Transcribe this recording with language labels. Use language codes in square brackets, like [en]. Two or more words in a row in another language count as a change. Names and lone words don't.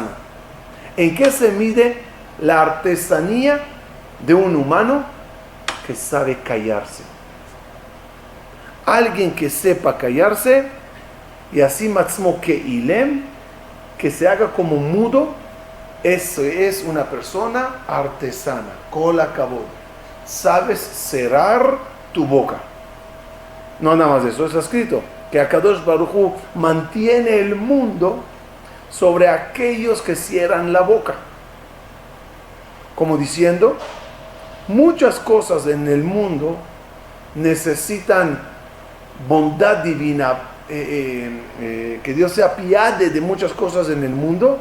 [es] ¿En qué se mide la artesanía de un humano? Que sabe callarse. Alguien que sepa callarse, y así [he] עצמו כאילם, [es] que se haga como mudo, eso es una persona artesana. [he] כל הכבוד. [es] Sabes cerrar tu boca. No nada más eso, está escrito que [he] הקדוש ברוך הוא [es] mantiene el mundo sobre aquellos que cierran la boca. Como diciendo, muchas cosas en el mundo necesitan bondad divina, que Dios se apiade de muchas cosas en el mundo.